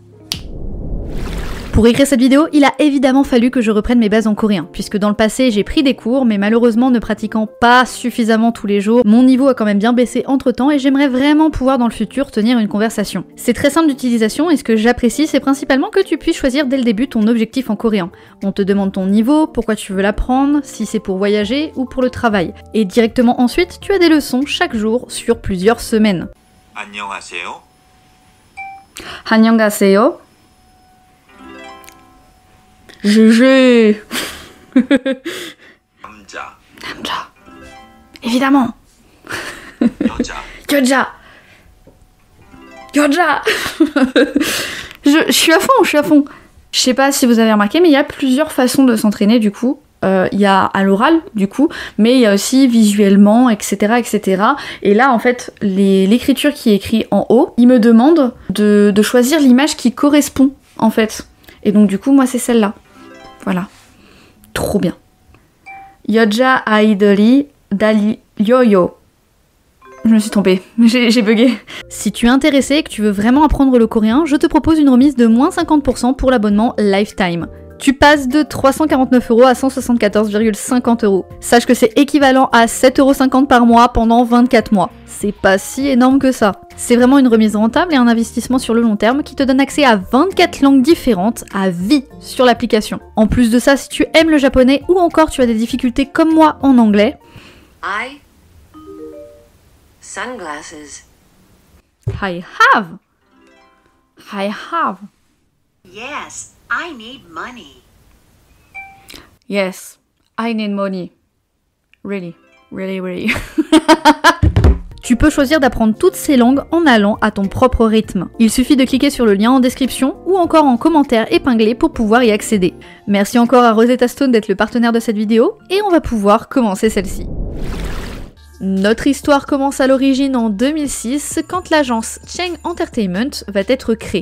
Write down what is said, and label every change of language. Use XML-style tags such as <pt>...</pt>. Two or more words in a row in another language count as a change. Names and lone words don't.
<fr>Pour écrire cette vidéo, il a évidemment fallu que je reprenne mes bases en coréen, puisque dans le passé j'ai pris des cours, mais malheureusement ne pratiquant pas suffisamment tous les jours, mon niveau a quand même bien baissé entre temps et j'aimerais vraiment pouvoir dans le futur tenir une conversation. C'est très simple d'utilisation et ce que j'apprécie c'est principalement que tu puisses choisir dès le début ton objectif en coréen. On te demande ton niveau, pourquoi tu veux l'apprendre, si c'est pour voyager ou pour le travail. Et directement ensuite, tu as des leçons chaque jour sur plusieurs semaines.</fr> <ko>안녕하세요. 안녕하세요. GG. 남자. 남자.</ko> <fr>Évidemment.</fr> <ko>여자. 여자. 여자.</ko> <fr>Je suis à fond. Je sais pas si vous avez remarqué, mais il y a plusieurs façons de s'entraîner du coup. Il y a à l'oral du coup, mais il y a aussi visuellement, etc. etc. Et là en fait, l'écriture qui est écrite en haut, il me demande de choisir l'image qui correspond en fait. Et donc du coup, moi c'est celle-là. Voilà. Trop bien.</fr> <ko>여자 아이들이 달려요.</ko> <fr>Je me suis trompée, j'ai bugué. Si tu es intéressé et que tu veux vraiment apprendre le coréen, je te propose une remise de moins 50% pour l'abonnement Lifetime. Tu passes de 349€ à 174,50€. Sache que c'est équivalent à 7,50€ par mois pendant 24 mois. C'est pas si énorme que ça. C'est vraiment une remise rentable et un investissement sur le long terme qui te donne accès à 24 langues différentes à vie sur l'application. En plus de ça, si tu aimes le japonais ou encore tu as des difficultés comme moi en anglais,</fr> <en>sunglasses. I have. Yes, I need money. Yes, I need money. Really.</en> <fr>Tu peux choisir d'apprendre toutes ces langues en allant à ton propre rythme. Il suffit de cliquer sur le lien en description ou encore en commentaire épinglé pour pouvoir y accéder. Merci encore à Rosetta Stone d'être le partenaire de cette vidéo et on va pouvoir commencer celle-ci. Notre histoire commence à l'origine en 2006 quand l'agence Cheng Entertainment va être créée.</fr>